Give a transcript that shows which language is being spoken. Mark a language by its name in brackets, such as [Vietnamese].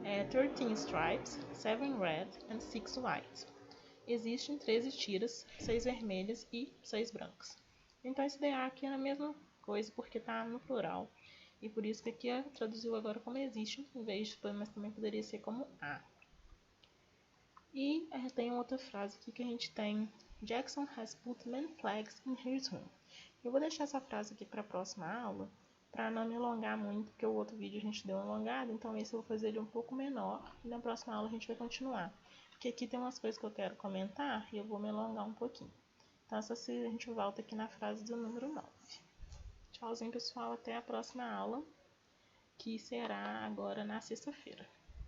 [English] 13 stripes, 7 red and 6 white. [Portuguese] Existem 13 tiras, 6 vermelhas e 6 brancas. Então esse [English] the are [Portuguese] aqui é a mesma coisa porque tá no plural. E por isso que aqui traduziu agora como existe, em vez de, mas também poderia ser como há. E tem outra frase aqui que a gente tem: [English] Jackson has put many flags in his room. [Portuguese] Eu vou deixar essa frase aqui para a próxima aula, para não me alongar muito, porque o outro vídeo a gente deu uma alongada, então esse eu vou fazer ele um pouco menor, e na próxima aula a gente vai continuar. Porque aqui tem umas coisas que eu quero comentar e eu vou me alongar um pouquinho. Então, a gente volta aqui na frase do número 9. Tchauzinho, pessoal. Até a próxima aula, que será agora na sexta-feira.